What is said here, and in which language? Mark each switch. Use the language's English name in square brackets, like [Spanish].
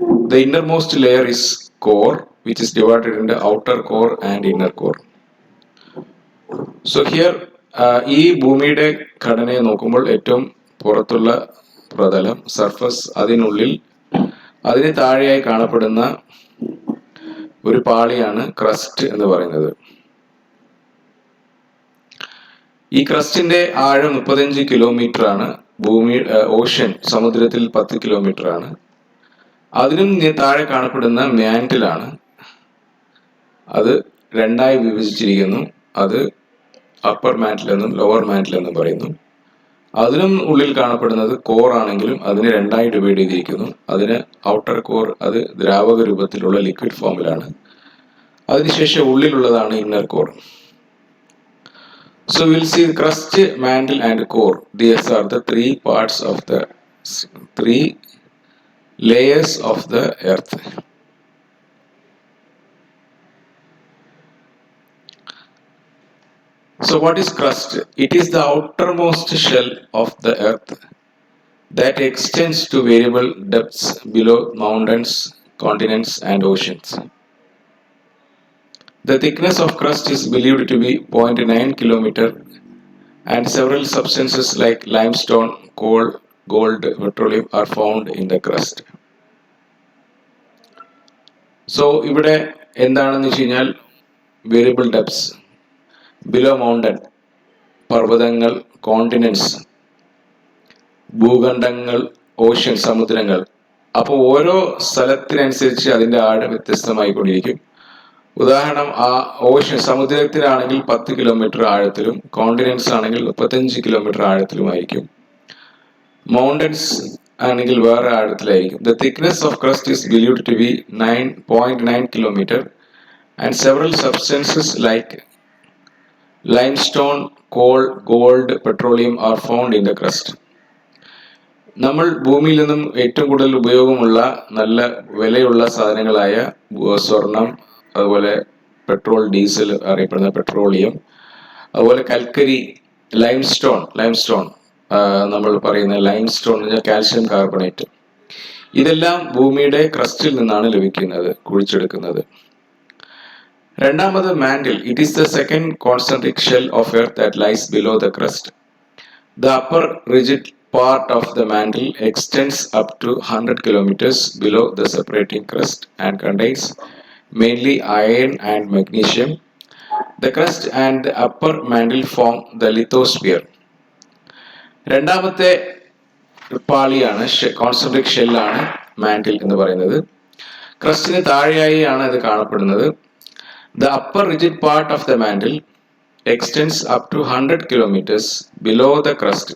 [English] The innermost layer is core, which is divided into outer core and inner core. So here [Malayalam] ഈ ഭൂമിയുടെ ഘടനയെ നോക്കുമ്പോൾ ഏറ്റവും പുറത്തുള്ള പ്രതലം സർഫസ്, അതിനുള്ളിൽ അതിന് താഴെയായി കാണപ്പെടുന്ന ഒരു പാളിയാണ് ക്രസ്റ്റ് എന്ന് പറയുന്നത്. ഈ ക്രസ്റ്റിന്റെ ആഴം 35 കിലോമീറ്റർ ആണ്. ഭൂമി ഓഷ്യൻ സമുദ്രത്തിൽ 10 കിലോമീറ്റർ ആണ്. അതിനും താഴെ കാണപ്പെടുന്ന മാന്റിലാണ്. അത് രണ്ടായി വിഭജിച്ചിരിക്കുന്നു. അത് അപ്പർ മാന്റിൽ എന്നും ലോവർ മാന്റിൽ എന്നും പറയുന്നു. അതിനും ഉള്ളിൽ കാണപ്പെടുന്നത് കോർ ആണെങ്കിലും അതിനെ രണ്ടായി ഡിവൈഡ് ചെയ്തിരിക്കുന്നു. അതിന് ഔട്ടർ കോർ, അത് ദ്രാവക രൂപത്തിലുള്ള ലിക്വിഡ് ഫോമിലാണ്. അതിനുശേഷം ഉള്ളിലുള്ളതാണ് inner core. [English] So we'll see the crust, mantle and core. These are the three parts of the three layers of the earth. So what is crust? It is the outermost shell of the earth that extends to variable depths below mountains, continents and oceans. The thickness of crust is believed to be 0.9 kilometer, and several substances like limestone, coal, gold, petroleum are found in the crust. [Malayalam] So ഇവിടെ എന്താണെന്ന് വെച്ച് കഴിഞ്ഞാൽ variable debts, below mountain പർവ്വതങ്ങൾ, continents ഭൂഖണ്ഡങ്ങൾ, ocean സമുദ്രങ്ങൾ. അപ്പോൾ ഓരോ സ്ഥലത്തിനനുസരിച്ച് അതിൻ്റെ ആഴം വ്യത്യസ്തമായിക്കൊണ്ടിരിക്കും. ഉദാഹരണം, ആ ഓഷ്യൻ സമുദ്രത്തിലാണെങ്കിൽ 10 കിലോമീറ്റർ ആഴത്തിലും കോണ്ടിനെന്റ്സ് ആണെങ്കിൽ 35 കിലോമീറ്റർ ആഴത്തിലുമായിരിക്കും. മൗണ്ടൻസ് ആണെങ്കിൽ വേറെ ആഴത്തിലായിരിക്കും. [English] The thickness of crust is believed to be 9.9 kilometer, and several substances like limestone, coal, gold, petroleum are found in the crust. [Malayalam] നമ്മൾ ഭൂമിയിൽ നിന്നും ഏറ്റവും കൂടുതൽ ഉപയോഗമുള്ള നല്ല വിലയുള്ള സാധനങ്ങളായ സ്വർണം, അതുപോലെ പെട്രോൾ, ഡീസൽ അറിയപ്പെടുന്ന പെട്രോളിയം, അതുപോലെ കൽക്കരി, ലൈംസ്റ്റോൺ നമ്മൾ പറയുന്ന ലൈംസ്റ്റോൺ എന്ന് പറഞ്ഞാൽ കാൽഷ്യം കാർബണേറ്റ്, ഇതെല്ലാം ഭൂമിയുടെ ക്രസ്റ്റിൽ നിന്നാണ് ലഭിക്കുന്നത്, കുഴിച്ചെടുക്കുന്നത്. രണ്ടാമത് mantle. [English] It is the second concentric shell of earth that lies below the crust. The upper rigid part of the mantle extends up to 100 kilometers below the separating crust and contains mainly iron and magnesium. The crust and the upper mantle form the lithosphere. [Malayalam] രണ്ടാമത്തെ പാളിയാണ് concentric ഷെല്ലാണ് mantle എന്ന് പറയുന്നത്. ക്രസ്റ്റിന് താഴെയായി ആണ് ഇത് കാണപ്പെടുന്നത്. [English] The upper rigid part of the mantle extends up to 100 kilometers below the crust.